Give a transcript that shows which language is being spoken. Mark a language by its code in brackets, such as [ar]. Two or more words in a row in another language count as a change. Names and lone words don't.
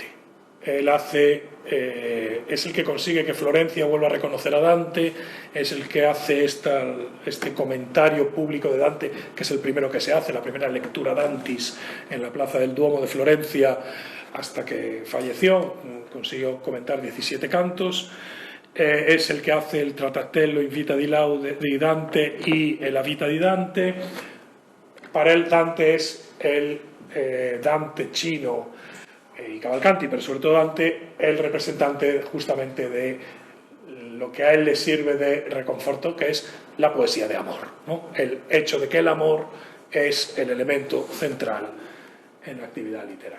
[es] Él es el que consigue que Florencia vuelva a reconocer a Dante, es el que hace este comentario público de Dante, que es el primero que se hace, la primera [la] lectura Dantis [es] en la plaza del Duomo de Florencia hasta que falleció, consiguió comentar 17 cantos. Es el que hace el Tratatello in vita di Dante y la vita di Dante. Para él Dante es el Dante chino y Cavalcanti, pero sobre todo Dante, el representante justamente de lo que a él le sirve de reconforto, que es la poesía de amor, ¿no? El hecho de que el amor es el elemento central en la actividad literaria.